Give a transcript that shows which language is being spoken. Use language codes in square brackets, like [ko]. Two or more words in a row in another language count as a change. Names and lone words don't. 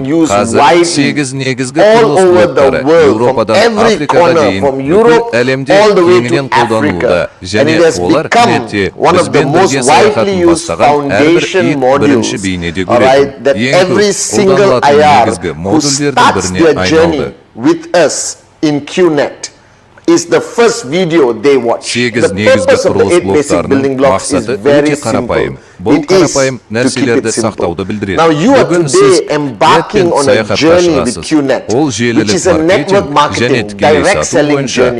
[kk] Қазір 8 негізгі құрылыс блоктары Еуропадан Африкаға дейін бүкіл әлемде кеңінен қолданылуда. Және олар QNET-те бізбен бірге саяхатын бастаған әрбір ит бірінші бейнеде көреді. Ең көп қолданылатын негізгі модульдердің біріне айналды. [en] With us in QNET is the first video they watch. The purpose of the 8 basic building blocks is very simple. It is to keep it simple. Now you are today embarking on a journey with QNET, which is a network marketing, direct selling journey.